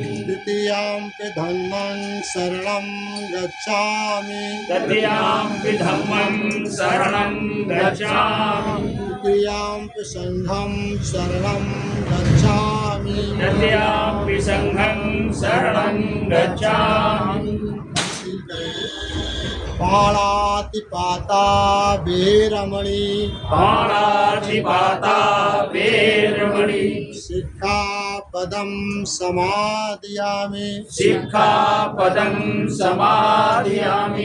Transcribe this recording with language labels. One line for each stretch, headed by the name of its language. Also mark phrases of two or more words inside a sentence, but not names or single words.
Pali: द्वितीयाम्पि धम्मं शरणं गच्छामि तृतीयाम्पि धम्मं शरणं गच्छामि द्वितीयाम्पि संघं शरणं गच्छामि तृतीयाम्पि संघं शरणं गच्छामि पाणातिपाता वीरमणि पाणातिपाता वीरमणि सिक्खापदं समादयामि सिक्खापदं समादयामि